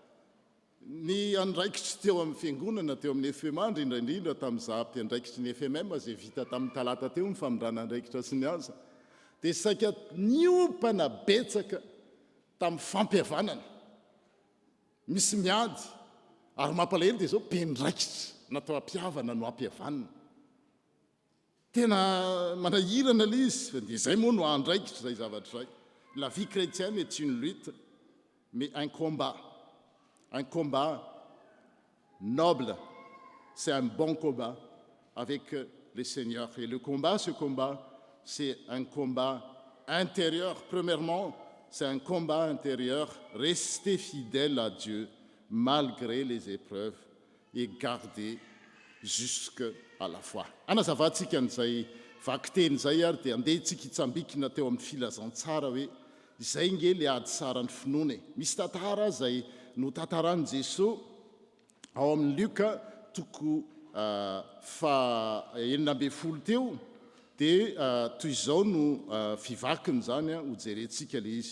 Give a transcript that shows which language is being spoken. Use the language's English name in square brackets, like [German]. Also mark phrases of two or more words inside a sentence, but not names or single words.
[Malagasy] Ny andraikitry teo amin'ny fiangonana teo amin'ny FMA indrindra tamin'izaho mpiandraikitry ny FMM zay vita tamin'ny talata teo ny famindrana andraikitra sy ny aza dia saika niompana betsaka tamin'ny fampihavanana. Misy miady ary mampalahelo dia zao mpiandraikitra natao ampiavana no ampihavanana. Tena manahirana ilay izy dia zay moa no andraikitra zay zavatra zay. [French] La vie chrétienne est une lutte mais un combat. Un combat noble, c'est un bon combat avec le Seigneur. Et le combat, ce combat, c'est un combat intérieur. Premièrement, c'est un combat intérieur. Rester fidèle à Dieu malgré les épreuves et garder jusqu'à la foi. [Malagasy] Anazavatsika an'izay vakiteny zay ary dia andeha tsika hitsambikina teo amin'ny filazantsara hoe izay nge le ady tsara ny finoana. Misy tantara zay no tantaran'i Jesosy ao amin'ny Luka toko 19 teo dia toy izao no fivakiny zany ho jerentsika le izy.